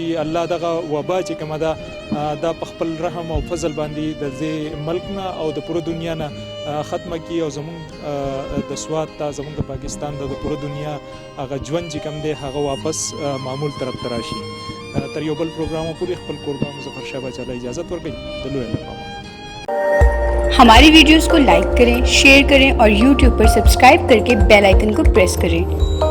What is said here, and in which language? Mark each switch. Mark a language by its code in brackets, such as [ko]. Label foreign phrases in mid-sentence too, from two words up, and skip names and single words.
[ps] الله دغه وبا چې کومه ده دا په خپل رحم او فضل باندې د دې ملک نه او د پوره دنیا نه ختمه کړي او زمونږ د سوات ته زمونږ د پاکستان د پوره دنیا هغه ژوند چې کوم دی هغه واپس معمول طرف ته راشي. تر یو بل پروګرام پورې خپل کوربه مظفر شاه باچا له اجازت ورکړئ. د لوی مقامات [ur] ہماری ویڈیوز کو لائک کریں، شیئر کریں اور YouTube پر سبسکرائب کر کے [en] bell icon [ur] کو پریس کریں